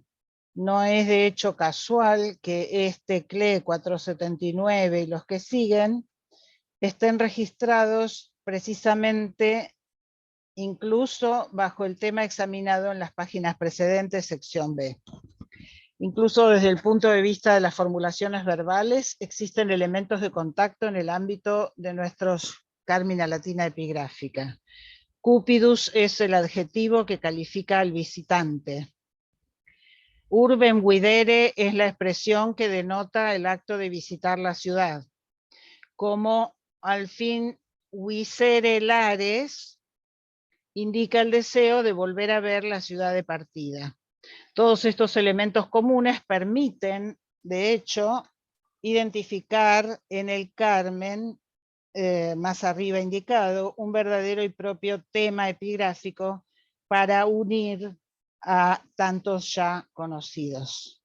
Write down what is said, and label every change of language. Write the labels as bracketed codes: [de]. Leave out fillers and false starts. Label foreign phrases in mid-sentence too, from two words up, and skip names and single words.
[es] No es de hecho casual que este CLE 479 y los que siguen estén registrados precisamente incluso bajo el tema examinado en las páginas precedentes, sección B. Incluso desde el punto de vista de las formulaciones verbales, existen elementos de contacto en el ámbito de nuestros Carmina Latina epigráfica. Cupidus es el adjetivo que califica al visitante. [la] Urbem videre [es] es la expresión que denota el acto de visitar la ciudad. Como al fin [la] visere lares [es] indica el deseo de volver a ver la ciudad de partida. Todos estos elementos comunes permiten, de hecho, identificar en el Carmen, más arriba indicado, un verdadero y propio tema epigráfico para unir a tantos ya conocidos.